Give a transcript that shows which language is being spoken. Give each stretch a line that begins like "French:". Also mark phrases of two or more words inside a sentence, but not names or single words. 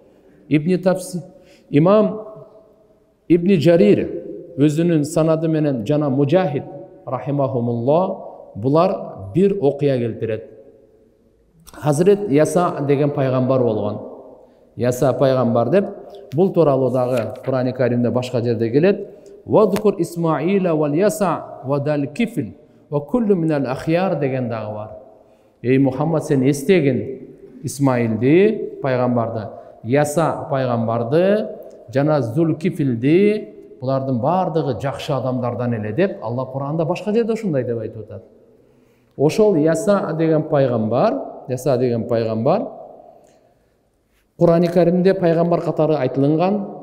Kyrgyz: Имам Ибн Жарир өзүнүн санады менен жана Мужахид рахимахумулла булар бир окуя келтирет. Хазрет Яса деген пайгамбар болгон. Яса пайгамбар деп бул тууралуу дагы Кур'ани Каримде башка жерде келет.
Arabic: واذكر إسماعيل واليسع وذا الكفل وكل من الأخيار
Kyrgyz: деген дагы бар. Эй Мухаммад, сен эстегин Исмаилди пайгамбарды, Яса пайгамбарды жана Зул-Кифлди, булардын бардыгы жакшы адамдардан эле деп Алла Кур'анда башка жерде ушундай деп айтып атат. Ошол Яса деген пайгамбар Кур'ани Каримде пайгамбар катары айтылган.